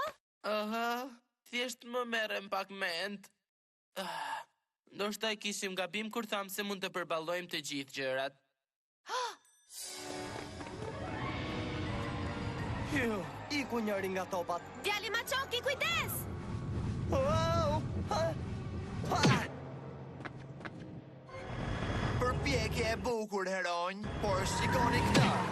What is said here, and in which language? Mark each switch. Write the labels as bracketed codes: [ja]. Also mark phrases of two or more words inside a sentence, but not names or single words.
[sq] Thjesht më merrem pak mend. Ndoshta e kishim gabim kur tham se mund të përballojmë të gjithë gjërat. Iku njëri nga topat. Djali Machoki, kujdes! Wow! Ha! Ha! Përpjekje e bukur, heronj, por shikoni këtë.